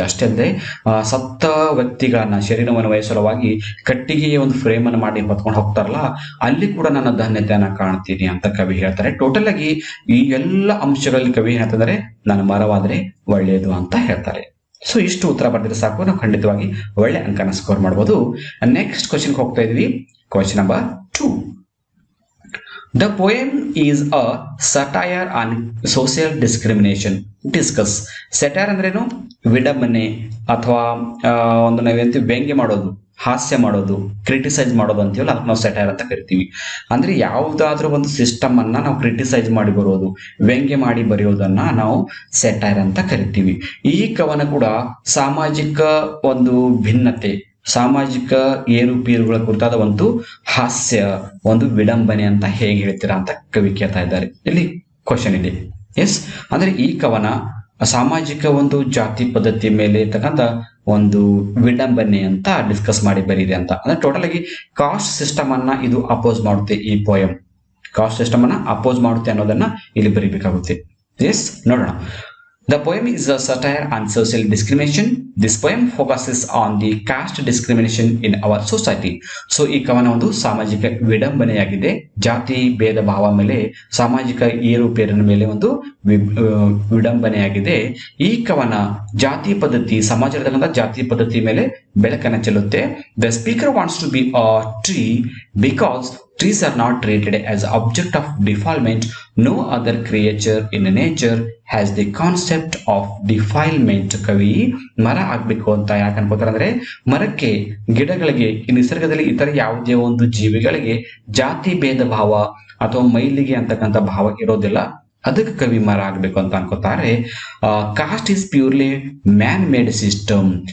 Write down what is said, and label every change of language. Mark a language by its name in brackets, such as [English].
[Kannada] ಅಷ್ಟೇ ಅಲ್ಲದೆ ಸತ್ತ ವ್ಯಕ್ತಿಗಳನ್ನ ಶರೀರವನ್ನು ವಹಿಸಲುವಾಗಿ ಕಟ್ಟಿಗೆಯ ಒಂದು ಫ್ರೇಮ್ ಅನ್ನು ಮಾಡಿ ಹೊತ್ಕೊಂಡು ಹೋಗ್ತಾರಲ್ಲ, ಅಲ್ಲಿ ಕೂಡ ನನ್ನ ಧನ್ಯತೆಯನ್ನ ಕಾಣ್ತೀನಿ ಅಂತ ಕವಿ ಹೇಳ್ತಾರೆ. ಟೋಟಲ್ ಆಗಿ ಈ ಎಲ್ಲ ಅಂಶಗಳಲ್ಲಿ ಕವಿ ಹೇಳ್ತಿದ್ದಾರೆ ನನ್ನ ಮರವಾದ್ರೆ ಒಳ್ಳೆಯದು ಅಂತ ಹೇಳ್ತಾರೆ. ಸೊ ಇಷ್ಟು ಉತ್ತರ ಬರ್ತಿದ್ರೆ ಸಾಕು, ನಾವು ಖಂಡಿತವಾಗಿ ಒಳ್ಳೆ ಅಂಕನ ಸ್ಕೋರ್ ಮಾಡಬಹುದು. ನೆಕ್ಸ್ಟ್ ಕ್ವಶನ್ಗೆ ಹೋಗ್ತಾ ಇದೀವಿ. Question number 2. [English] The poem is a satire on social discrimination. Discuss. [Kannada] Satire ಅಂದ್ರೇನು? ವಿಡಂಬನೆ ಅಥವಾ ಒಂದು ನಾವೇಂತೀವಿ ವ್ಯಂಗ್ಯ ಮಾಡೋದು, ಹಾಸ್ಯ ಮಾಡೋದು, ಕ್ರಿಟಿಸೈಸ್ ಮಾಡೋದು ಅಂತೀವಲ್ಲ, ಅದಕ್ಕೆ ನಾವು ಸೆಟೈರ್ ಅಂತ ಕರಿತೀವಿ. ಅಂದ್ರೆ ಯಾವುದಾದ್ರೂ ಒಂದು ಸಿಸ್ಟಮ್ ಅನ್ನ ನಾವು ಕ್ರಿಟಿಸೈಸ್ ಮಾಡಿ ಬರೋದು, ವ್ಯಂಗ್ಯ ಮಾಡಿ ಬರೆಯೋದನ್ನ ನಾವು ಸೆಟೈರ್ ಅಂತ ಕರಿತೀವಿ. ಈ ಕವನ ಕೂಡ ಸಾಮಾಜಿಕ ಒಂದು ಭಿನ್ನತೆ, ಸಾಮಾಜಿಕ ಏರುಪೀರುಗಳ ಕುರಿತಾದ ಒಂದು ಹಾಸ್ಯ, ಒಂದು ವಿಡಂಬನೆ ಅಂತ ಹೇಗೆ ಹೇಳ್ತೀರಾ ಅಂತ ಕವಿ ಕೇಳ್ತಾ ಇದ್ದಾರೆ. ಇಲ್ಲಿ ಕ್ವಶನ್ ಇದೆ. ಎಸ್, ಅಂದ್ರೆ ಈ ಕವನ ಸಾಮಾಜಿಕ ಒಂದು ಜಾತಿ ಪದ್ಧತಿ ಮೇಲೆ ಇರ್ತಕ್ಕಂಥ ಒಂದು ವಿಡಂಬನೆ ಅಂತ ಡಿಸ್ಕಸ್ ಮಾಡಿ ಬರೀದೆ ಅಂತ. ಅಂದ್ರೆ ಟೋಟಲ್ ಆಗಿ ಕಾಸ್ಟ್ ಸಿಸ್ಟಮ್ ಅನ್ನ ಇದು ಅಪೋಸ್ ಮಾಡುತ್ತೆ. ಈ ಪೋಯಂ ಕಾಸ್ಟ್ ಸಿಸ್ಟಮ್ ಅನ್ನ ಅಪೋಸ್ ಮಾಡುತ್ತೆ ಅನ್ನೋದನ್ನ ಇಲ್ಲಿ ಬರೀಬೇಕಾಗುತ್ತೆ. ಎಸ್, ನೋಡೋಣ. [English] The poem is a satire on social discrimination. This poem focuses on the caste discrimination in our society. [Kannada] So ಈ ಕವನ ಒಂದು ಸಾಮಾಜಿಕ ವಿಡಂಬನೆಯಾಗಿದೆ, ಜಾತಿ ಭೇದ ಭಾವ ಮೇಲೆ, ಸಾಮಾಜಿಕ ಏರುಪೇರಿನ ಮೇಲೆ ಒಂದು ವಿಡಂಬನೆಯಾಗಿದೆ. ಈ ಕವನ ಜಾತಿ ಪದ್ಧತಿ, ಸಮಾಜದ ಜಾತಿ ಪದ್ಧತಿ ಮೇಲೆ ಬೆಳಕನ್ನು ಚೆಲ್ಲುತ್ತೆ. [English] The speaker wants to be a tree because trees are not treated as object of defilement. No other creature in nature has the concept of defilement. [Kannada] ಕವಿ ಮರ ಆಗ್ಬೇಕು ಅಂತ ಯಾಕೆ ಅನ್ಕೋತಾರೆ ಅಂದ್ರೆ, ಮರಕ್ಕೆ, ಗಿಡಗಳಿಗೆ, ಈ ನಿಸರ್ಗದಲ್ಲಿ ಇತರ ಯಾವುದೇ ಒಂದು ಜೀವಿಗಳಿಗೆ ಜಾತಿ ಭೇದ ಭಾವ ಅಥವಾ ಮೈಲಿಗೆ ಅಂತಕ್ಕಂಥ ಭಾವ ಇರೋದಿಲ್ಲ. ಅದಕ್ಕೆ ಕವಿ ಮರ ಆಗ್ಬೇಕು ಅಂತ ಅನ್ಕೋತಾರೆ. [English] Caste is purely man made system.